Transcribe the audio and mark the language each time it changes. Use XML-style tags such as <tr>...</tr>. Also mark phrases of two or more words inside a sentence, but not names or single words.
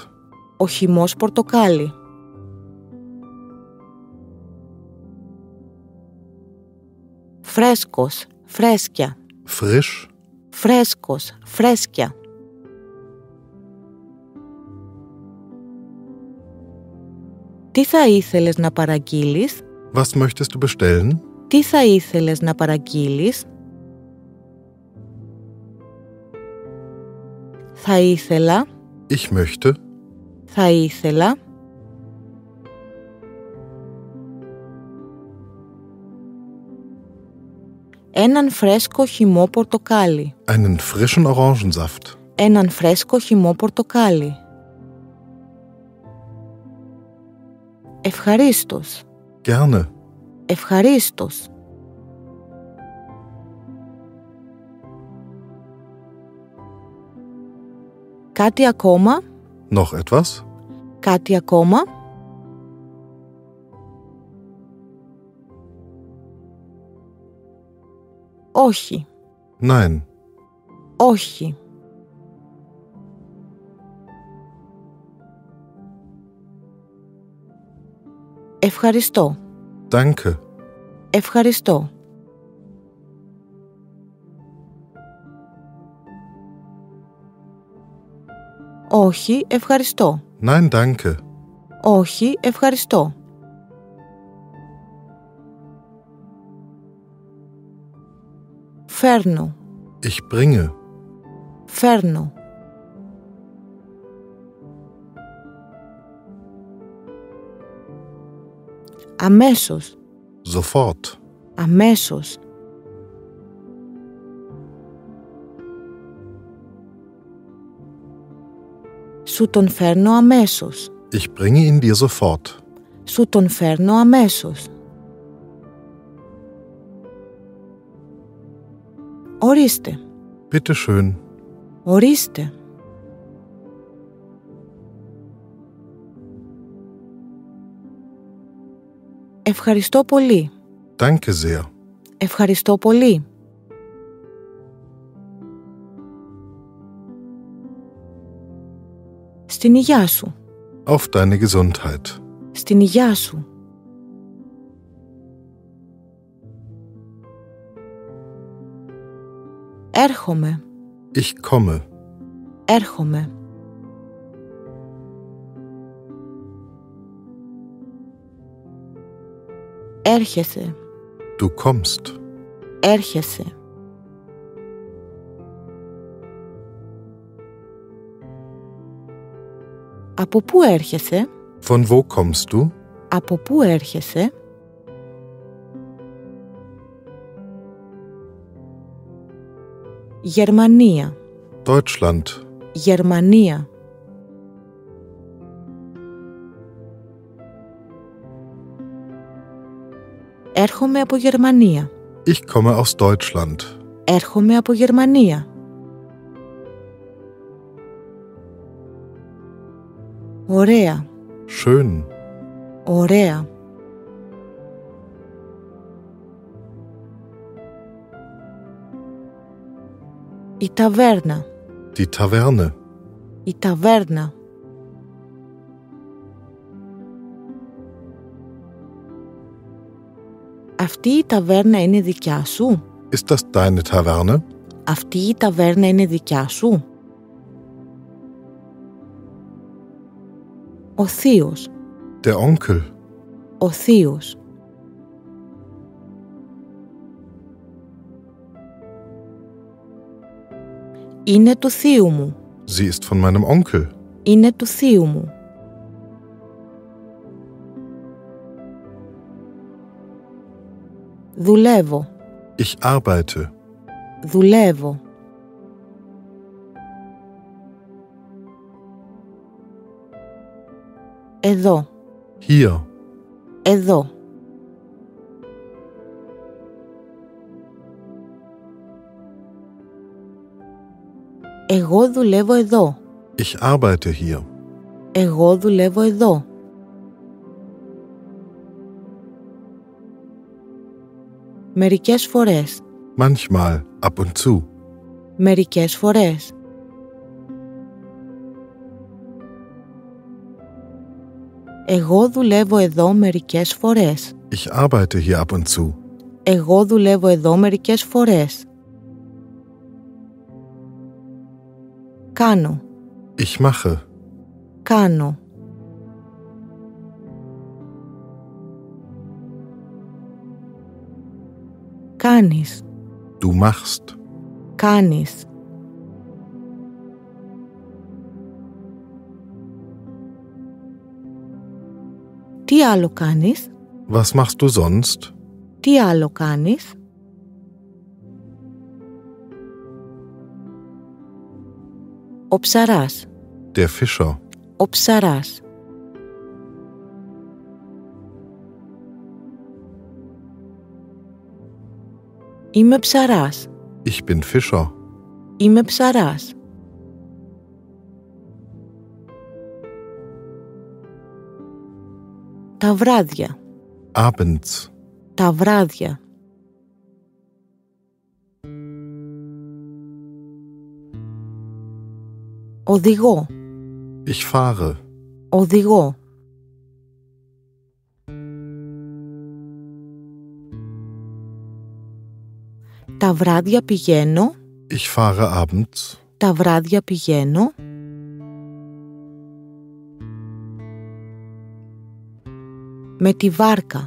<el>Ο χυμός πορτοκάλι. Φρέσκος, φρέσκια.</el> <de>Frisch.</de> <el>Φρέσκος, φρέσκια. Τι θα ήθελες να παραγγείλεις?</el> <de>Was möchtest du bestellen?</de> <el>Τι θα ήθελες να παραγγείλεις? Θα ήθελα.</el> <de>Ich möchte.</de> <el>Θα ήθελα. Έναν φρέσκο χυμό πορτοκάλι.</el> <de>Einen frischen Orangensaft.</de> <el>Έναν φρέσκο χυμό πορτοκάλι. Ευχαρίστως.</el> <de>Gerne.</de> <el>Ευχαρίστως. Κάτι ακόμα?</el> <de>Noch etwas?</de> <el>Κάτι ακόμα? Όχι.</el> <de>Nein.</de> <el>Όχι. Ευχαριστώ.</el> <de>Danke.</de> <el>Ευχαριστώ. Όχι, ευχαριστώ.</el> <de>Nein, danke.</de> <el>Όχι, ευχαριστώ. Φέρνω.</el> <de>Ich bringe.</de> <el>Φέρνω. Αμέσως.</el> <de>Sofort.</de> <el>Αμέσως. Σου τον φέρνω αμέσως.</el> <de>Ich bringe ihn dir sofort.</de> <el>Σου τον φέρνω αμέσως. Ορίστε.</el> <de>Bitte schön.</de> <el>Ορίστε. Ευχαριστώ πολύ.</el> <de>Danke sehr.</de> <el>Ευχαριστώ πολύ. Στην υγειά σου.</el> <de>Auf deine Gesundheit.</de> <el>Στην υγειά σου. Έρχομαι.</el> <de>Ich komme.</de> <el>Έρχομαι. Έρχεσαι.</el> <de>Du kommst.</de> <el>Έρχεσαι. Από πού έρχεσαι?</el> <de>Von wo kommst du?</de> <el>Από πού έρχεσαι? Γερμανία. Deutschland. Γερμανία. Έρχομαι από Γερμανία.</el> <de>Ich komme aus Deutschland.</de> <el>Έρχομαι από Γερμανία. Ωραία.</el> <de>Schön.</de> <el>Ωραία. Η ταβέρνα.</el> <de>Die Taverne.</de> <el>Η ταβέρνα. Αυτή η ταβέρνα είναι δικιά σου?</el> <de>Ist das deine Taverne?</de> <el>Αυτή η ταβέρνα είναι δικιά σου? Ο θείος.</el> <de>Der Onkel.</de> <el>Ο θείος. Είναι του θείου μου.</el> <de>Sie ist von meinem Onkel.</de> <el>Είναι του θείου μου. Δουλεύω.</el> <de>Ich arbeite.</de> <el>Δουλεύω. Εδώ.</el> <de>Hier.</de> <el>Εδώ. Εγώ δουλεύω εδώ.</el> <de>Ich arbeite hier.</de> <el>Εγώ δουλεύω εδώ. Μερικές φορές.</el> <de>Manchmal, ab und zu.</de> <el>Μερικές φορές. Εγώ δουλεύω εδώ μερικές φορές.</el> <de>Ich arbeite hier ab und zu.</de> <el>Εγώ δουλεύω εδώ μερικές φορές. Κάνω.</el> <de>Ich mache.</de> <el>Κάνω. Κάνεις.</el> <de>Du machst.</de> <el>Κάνεις. Τι άλλο κάνεις?</el> <de>Was machst du sonst?</de> <el>Τι άλλο κάνεις? Ο ψαράς.</el> <de>Der Fischer.</de> <el>Ο ψαράς. Είμαι ψαράς.</el> <de>Ich bin Fischer.</de> <el>Είμαι ψαράς. Τα βράδια.</el> <de>Abends.</de> <el>Τα βράδια. Οδηγώ.</el> <de>Ich fahre.</de> <el>Οδηγώ. Τα βράδια πηγαίνω.</el> <de>Ich fahre abends.</de> <el>Τα βράδια πηγαίνω. Με τη βάρκα.</el>